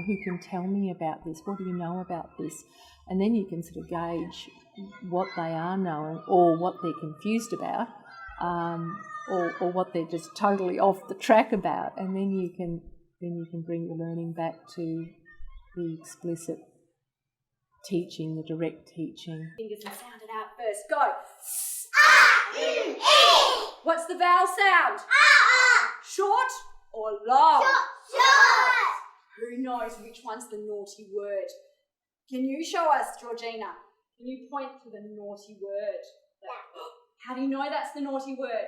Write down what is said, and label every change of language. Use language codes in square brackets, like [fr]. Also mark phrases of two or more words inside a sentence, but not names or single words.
[en] Who can tell me about this? What do you know about this? And then you can sort of gauge what they are knowing, or what they're confused about, or what they're just totally off the track about. And then you can bring the learning back to the explicit teaching, the direct teaching. Fingers and sound it out first. Go. A-U-E. What's the vowel sound? Short or long? Short. Who knows which one's the naughty word? Can you show us, Georgina? Can you point to the naughty word? Yeah. How do you know that's the naughty word?